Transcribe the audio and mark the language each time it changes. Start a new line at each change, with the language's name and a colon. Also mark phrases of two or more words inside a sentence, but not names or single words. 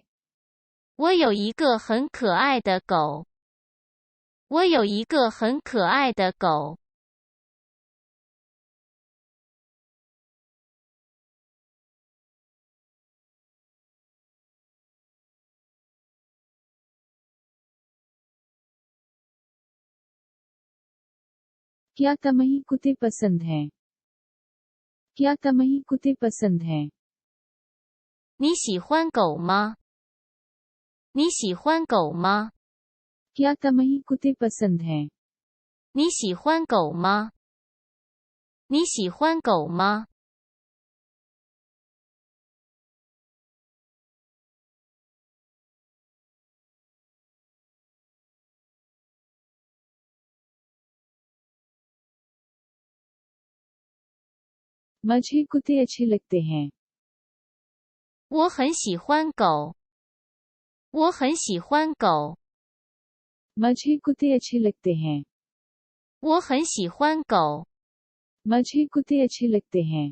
Chinese: 我有一个很可爱的狗。我有一个很可爱的狗。
Hindi: क्या तमही कुत्ते पसंद हैं? क्या तमही कुत्ते पसंद हैं?
Chinese: 你喜欢狗吗？你喜欢狗吗？
Hindi: क्या तमही कुत्ते पसंद हैं?
Chinese: 你喜欢狗吗？你喜欢狗吗？
Hindi: मुझे कुत्ते अच्छे लगते हैं।
Chinese: 我很喜欢狗。我很喜欢狗。
Hindi: मुझे कुत्ते अच्छे लगते हैं।
Chinese: 我很喜欢狗。
Hindi: मुझे कुत्ते अच्छे लगते हैं।